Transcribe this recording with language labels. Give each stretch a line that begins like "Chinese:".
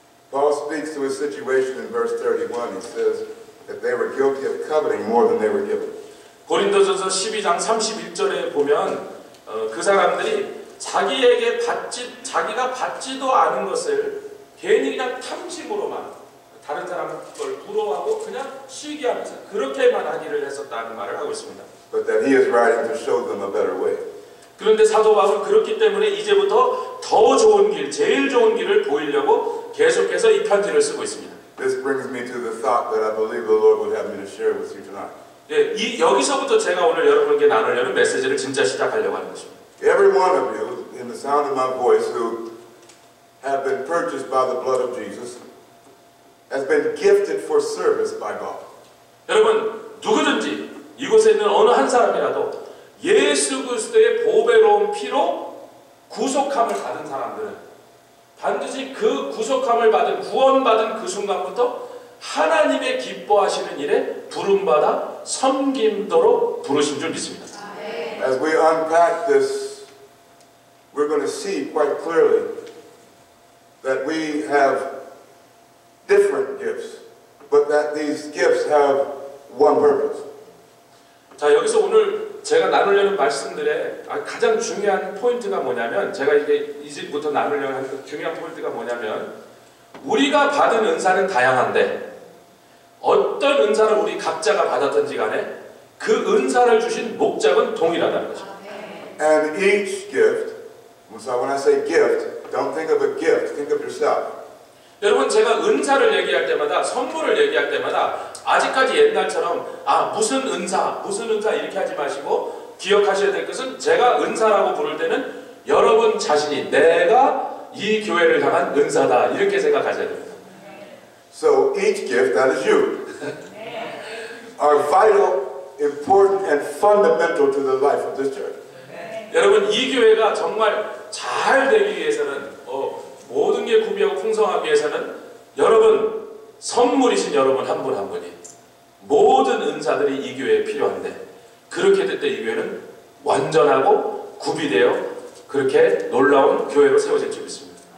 English: Paul speaks to a situation in verse 31. He says that they were guilty of coveting more than they were given.
Korean: 고린도전서 12장 31절에 보면 그 사람들이 자기가 받지도 않은 것을 괜히 그냥 탐심으로만 다른 사람 걸 부러워하고 그냥 시기하면서 그렇게만 하기를 했었다는 말을 하고 있습니다.
English: But that he is writing to show them a better way.
Korean: 그런데 사도 바울은 그렇기 때문에 이제부터 더 좋은 길, 제일 좋은 길을 보이려고 계속해서 이 편지를 쓰고 있습니다.
English: This brings me to the thought that I believe the Lord would have me to share with you tonight.
Korean: 예, 여기서부터 제가 오늘 여러분께 나누려는 메시지를 진짜 시작하려고 하는 것입니다.
English: Every one of you, in the sound of my voice, who have been purchased by the blood of Jesus, has been gifted for service by God.
Korean: 여러분 누구든지 이곳에 있는 어느 한 사람이라도 예수 그리스도의 보배로운 피로 구속함을 받은 사람들은 반드시 그 구속함을 받은 구원받은 그 순간부터 하나님의 기뻐하시는 일에 부름받아 섬김도록 부르신 줄 믿습니다.
English: As we unpack this, we're going to see quite clearly that we have different gifts, but that these gifts have one purpose.
Korean: 자, 여기서 오늘 제가 나누려는 말씀들의 가장 중요한 포인트가 뭐냐면 제가 이제부터 나누려는 하는 중요한 포인트가 뭐냐면 우리가 받은 은사는 다양한데 어떤 은사를 우리 각자가 받았든지 간에 그 은사를 주신 목적은 동일하다는 거죠.
English: And each gift, so when I say gift, Don't think of a gift. Think of yourself.
Korean: 여러분 제가 은사를 얘기할 때마다 선물을 얘기할 때마다 아직까지 옛날처럼 무슨 은사 이렇게 하지 마시고 기억하셔야 될 것은 제가 은사라고 부를 때는 여러분 자신이 내가 이 교회를 향한 은사다 이렇게 생각하셔야 됩니다.
English: So each gift, that is you, are vital, important, and fundamental to the life of this church.
Korean: 여러분 이 교회가 정말 잘 되기 위해서는 모든 게 구비하고 풍성하기 위해서는 여러분 선물이신 여러분 한 분 한 분이 모든 은사들이 이 교회에 필요한데 그렇게 될 때 이 교회는 완전하고 구비되어 그렇게 놀라운 교회로 세워질 줄 믿습니다.